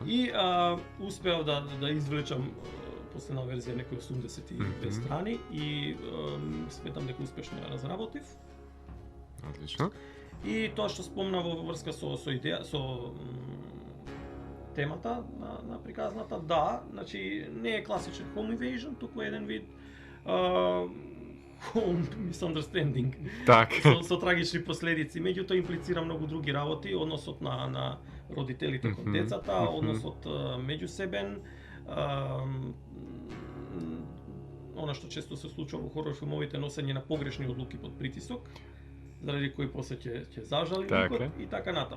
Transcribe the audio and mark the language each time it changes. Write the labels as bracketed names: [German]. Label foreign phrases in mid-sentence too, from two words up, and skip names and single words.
[Macedonian] И успеав да извлечам последна верзија некои 82 страни и сметам дека успешно ја разработив. Одлично. И тоа што спомна во врска со идеја, со темата на приказната, да, значи не е класичен [English] home invasion, [Macedonian] туку еден вид [English] home misunderstanding. [Macedonian] Так. Со трагични последици, меѓутоа имплицира многу други работи, односот на родителите кон децата, односот меѓусебен, она што често се случува во хорор филмовите, носење на погрешни одлуки под притисок, заради кои после ќе зажали ликот и така натаму.